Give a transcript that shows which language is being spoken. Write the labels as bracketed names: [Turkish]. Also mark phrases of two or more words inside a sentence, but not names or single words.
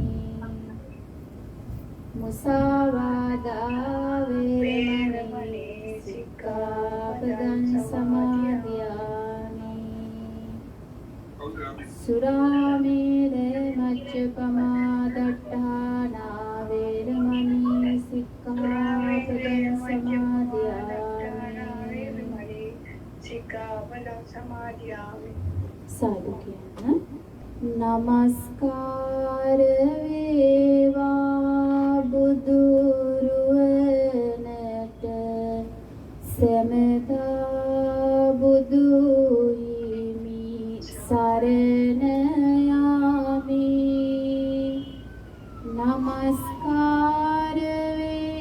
[Pali] මුසාවාදා වේරමණී සික්ඛාපදං සමාදියාමි සුරාමේරය මච්චපමා දට්ඨානා වේරමණී සික්ඛාපදං [Sinhala] සමාදියාමි සාදු කියන නමස්කාර වේවා බුදුරුවනට සමතා බුදු හිමි සරණ යාමි නමස්කාර